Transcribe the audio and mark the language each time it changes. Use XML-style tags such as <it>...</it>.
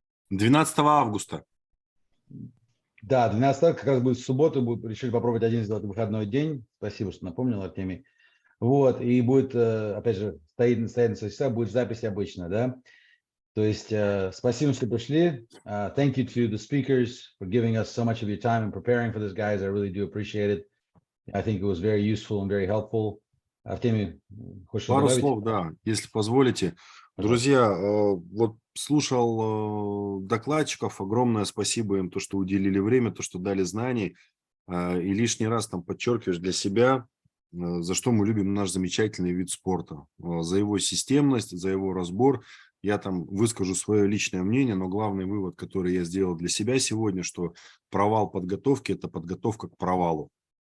<ru>12 августа. Да, 12 как раз будет в субботу. Решили попробовать один сделать выходной день. Спасибо, что напомнил, Артемий. Вот. И будет, опять же, стоит на часа, будет запись обычно, да. То есть спасибо, что пришли.</ru> <en>Thank you to the speakers for giving us so much of your time and preparing for this, guys. I really do appreciate it. I think it was very useful and very helpful.</en> <ru>Артемий, хочешь Пару добавить? слов, да, если позволите. Друзья, вот слушал докладчиков, огромное спасибо им, то, что уделили время, то, что дали знаний. И лишний раз там подчеркиваешь для себя, за что мы любим наш замечательный вид спорта. За его системность, за его разбор. Я там выскажу свое личное мнение, но главный вывод, который я сделал для себя сегодня, что провал подготовки – это подготовка к провалу.</ru>